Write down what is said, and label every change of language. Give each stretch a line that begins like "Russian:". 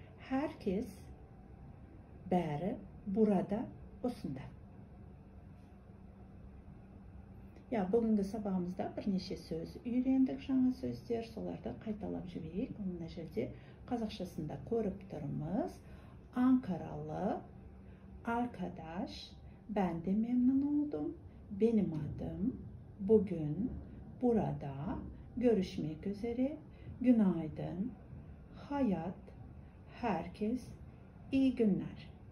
Turkish: Herkes,
Kazakh: bәрі,
Turkish: burada,
Kazakh: осында.
Turkish: Ya bugünkü sabahımızda
Kazakh: бірнеше söz үйрендік, жаңа сөздер, соларды қайталап жіберейік. Мына жерде қазақшасында көріп тұрмыз.
Turkish: Ankaralı arkadaş, ben de memnun oldum. Benim adım, bugün, burada, görüşmek üzere, günaydın, hayat, herkes, iyi günler.